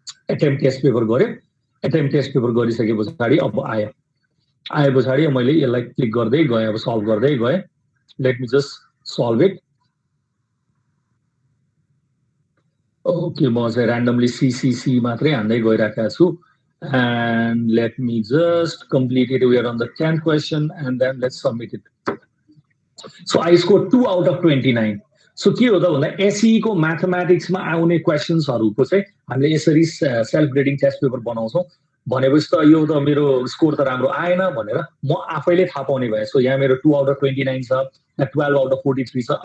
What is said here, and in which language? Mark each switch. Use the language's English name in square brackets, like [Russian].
[Nepali] Attempt test paper गऱ्यो, attempt test paper गरिसके पछाडि अब आए पछाडि मैले यसलाई क्लिक गर्दै गएँ, अब सल्भ गर्दै गएँ। [English] Let me just solve it. [Nepali] Okay, म चाहिँ ऱ्यान्डमली सीसीसी मात्रै हान्दै गइराखेको छु [English] And let me just complete it. We are on the 10th question and then let's submit it. So I score 2 out of 29। [Nepali] So के हो त भन्दा एसई को म्याथमेटिक्समा आउने क्वेसन्सहरूको चाहिँ हामीले यसरी सेल्फ ग्रेडिङ टेस्ट पेपर बनाउँछौँ भनेपछि त यो त मेरो स्कोर त राम्रो आएन भनेर म आफैले थाहा पाउने भए। सो यहाँ मेरो 2 आउट अफ 29 छ, 12 आउट अफ 43 छ।